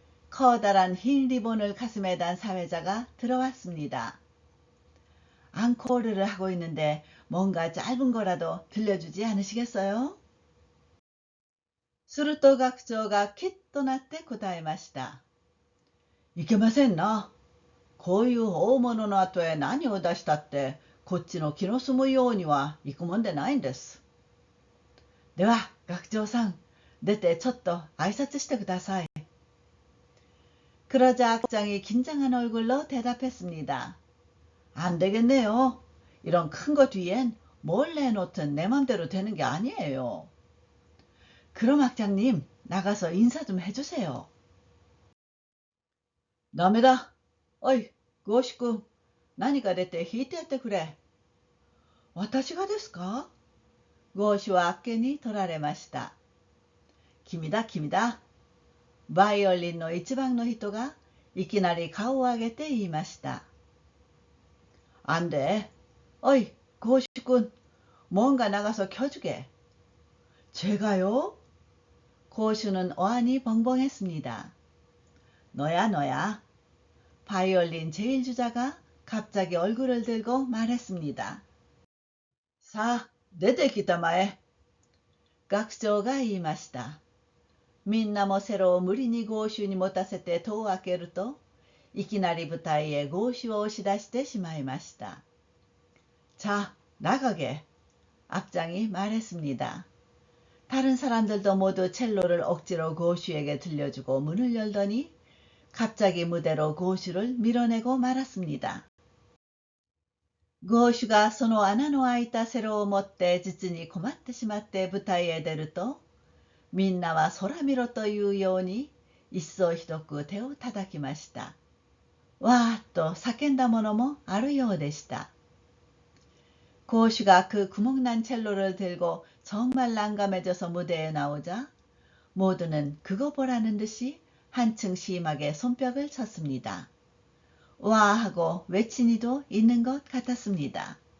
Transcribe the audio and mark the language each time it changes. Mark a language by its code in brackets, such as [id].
[ko] 커다란 흰 리본을 가슴에 단 사회자가 들어왔습니다. 앙코르를 하고 있는데 뭔가 짧은 거라도 들려주지 않으시겠어요? [ja] すると学長がキッとなって答えました。いけませんな。こういう大物の後へ何を出したってこっちの気の済むようにはいくもんでないんです。では学長さん、出てちょっと挨拶してください。 [ko] 그러자 악장이 긴장한 얼굴로 대답했습니다. 안 되겠네요. 이런 큰 거 뒤엔 뭘 내놓든 내 맘대로 되는 게 아니에요. 그럼 악장님, 나가서 인사 좀 해주세요. [ja] ダメだ。おい、ゴーシュ君、何か出て弾いてやってくれ。私がですか？ゴーシュはあっけに取られました。君だ、君だ。バイオリンの一番の人がいきなり顔を上げて言いました。 [ko] 안 돼。 [ja] おい、ゴーシュ君、 [ko] 뭔가 나가서 켜주게。 제가요? 고슈는 어안이 벙벙했습니다. 너야, 너야. 바이올린 제1주자가 갑자기 얼굴을 들고 말했습니다. 사, 내대 기타마에. [ja] 学長が言いました。みんなもセロを無理にゴーシュに持たせて戸を開けると、いきなり舞台へゴーシュを押し出してしまいました。 [ko] 자、 나가게. 악장이 말했습니다. 다른 사람들도 모두 첼로를 억지로 고슈에게 들려주고 문을 열더니 갑자기 무대로 고슈를 밀어내고 말았습니다. 고슈가 [ja] その穴の開いたセロを持って実に困ってしまって舞台へ出ると、みんなは空見ろというように一層ひどく手を叩きました。わーっと叫んだものもあるようでした。 [ko] 고슈가 그 구멍난 첼로를 들고 정말 난감해져서 무대에 나오자 모두는 그거 보라는 듯이 한층 심하게 손뼉을 쳤습니다. 와 하고 외친 이도 있는 것 같았습니다.